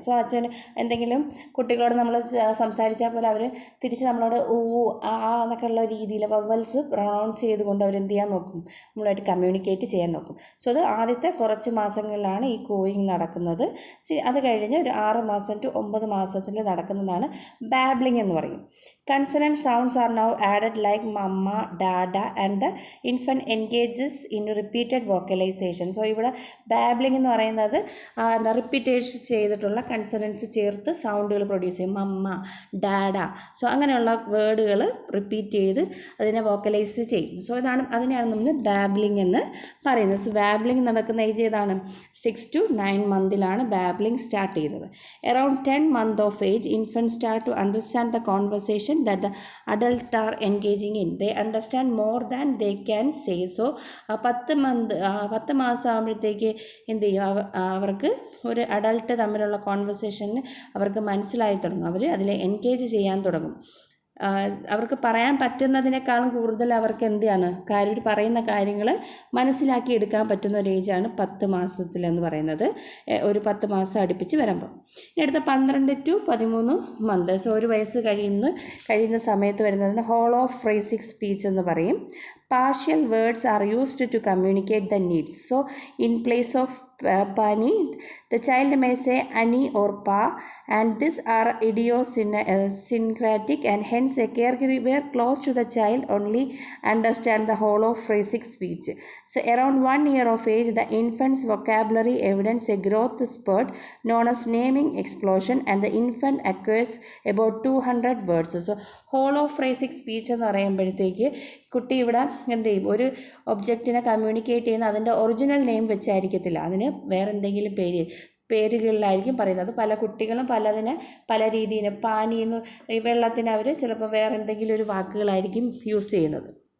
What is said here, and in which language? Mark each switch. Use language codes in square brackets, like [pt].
[ml] So അച്ഛൻ എന്തെങ്കിലും കുട്ടികളോട് നമ്മൾ സംസാരിച്ചാൽ പോലെ അവർ തിരിച്ച് നമ്മളോട് ഊ ആ എന്നൊക്കെ ഉള്ള രീതിയിൽ വവൽസ് പ്രൊണൗൺസ് ചെയ്തുകൊണ്ട് അവർ എന്ത് ചെയ്യാൻ നോക്കും, നമ്മളായിട്ട് കമ്മ്യൂണിക്കേറ്റ് ചെയ്യാൻ നോക്കും. സോ അത് ആദ്യത്തെ കുറച്ച് മാസങ്ങളിലാണ് ഈ കോയിങ് നടക്കുന്നത്. അത് കഴിഞ്ഞ് ഒരു 6 മാസം to 9 മാസത്തിൽ നടക്കുന്നതാണ് ബാബ്ലിംഗ് എന്ന് പറയും. [en] Consonant sounds are now added like mama, dada and the infant engages in repeated vocalization. [ml] So ഇവിടെ ബാബ്ലിംഗ് എന്ന് പറയുന്നത് റിപ്പീറ്റേഷൻ ചെയ്തിട്ടുള്ള കൺസണൻസ് ചേർത്ത് സൗണ്ടുകൾ പ്രൊഡ്യൂസ് ചെയ്യും. മമ്മ, ഡാഡ, സോ അങ്ങനെയുള്ള വേർഡുകൾ റിപ്പീറ്റ് ചെയ്ത് അതിനെ വോക്കലൈസ് ചെയ്യും. സോ അതിനെയാണ് നമ്മൾ ബാബ്ലിംഗ് എന്ന് പറയുന്നത്. സോ ബാബ്ലിംഗ് നടക്കുന്ന ഏജ് ഏതാണ്? [en] 6 to 9 months [ml] ബാബ്ലിംഗ് സ്റ്റാർട്ട് ചെയ്യുന്നത്. [en] Around 10 months of age, infants start to understand the conversation that the adults are engaging in. They understand more than they can say. [ml] So 10 മാസം ആകുമ്പോഴത്തേക്ക് എന്ത് ചെയ്യും, അവർക്ക് ഒരു adult തമ്മിലുള്ള കോൺവെർസേഷന് അവർക്ക് മനസ്സിലായി തുടങ്ങും. അവർ അതിൽ എൻഗേജ് ചെയ്യാൻ തുടങ്ങും. അവർക്ക് പറയാൻ പറ്റുന്നതിനേക്കാളും കൂടുതൽ അവർക്ക് എന്താണ് പറയുന്ന കാര്യങ്ങൾ മനസ്സിലാക്കി എടുക്കാൻ പറ്റുന്ന ഒരു ഏജാണ് 10 മാസത്തിലെന്ന് പറയുന്നത്. ഒരു 10 മാസം അടുപ്പിച്ച് വരുമ്പോൾ ഇനി അടുത്ത [en] 12 to 13 months, [ml] ഒരു വയസ്സ് കഴിയുന്ന സമയത്ത് വരുന്നതിന് ഹോൾ ഓഫ് ഫ്രേസിക് സ്പീച്ച് എന്ന് പറയും. [en] Partial words are used to communicate the needs. So in place of pani, the child may say ani or pa, and these are idiosyncratic, and hence a caregiver close to the child only understand the whole of phrasic speech. So around 1 year of age, the infant's vocabulary evidence a growth spurt known as naming explosion, and the infant acquires about 200 words. [ml] So whole of phrasic speech എന്ന് പറയുമ്പോഴത്തേക്ക് കുട്ടി ഇവിടെ എന്ത് ചെയ്യും, ഒരു ഒബ്ജക്റ്റിനെ communicate ചെയ്യുന്ന അതിൻ്റെ ഒറിജിനൽ നെയിം വെച്ചായിരിക്കത്തില്ല, അതിന് വേറെ എന്തെങ്കിലും പേരുകളിലായിരിക്കും പറയുന്നത്. പല കുട്ടികളും പല രീതിയിൽ പാനിന്ന് ഈ വെള്ളത്തിന് അവർ ചിലപ്പോൾ വേറെ എന്തെങ്കിലും ഒരു വാക്കുകളായിരിക്കും യൂസ് ചെയ്യുന്നത്.